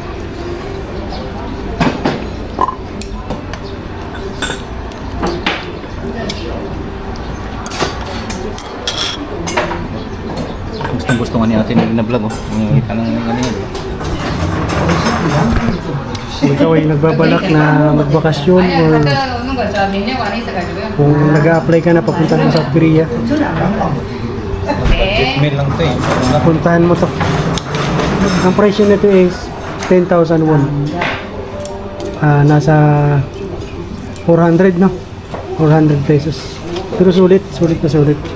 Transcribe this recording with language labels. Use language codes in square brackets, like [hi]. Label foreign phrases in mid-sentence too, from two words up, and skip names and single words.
[tl] Gustong gusto nga ni ate na vlog oh. Nakikita ng ano yan. Kung ikaw ay nagbabalak na magbakasyon [ko] 아니, or 갔다 오는 거 저 몇 년 안에 있어가지고요. [tl] kung nag-a-apply ka na papunta sa South Korea, [ko] 네. [tl] Mail lang to eh. puntahan mo to. Ang presyo nito is 10,000 won. Nasa 400 no? 400 pesos. Pero sulit na sulit.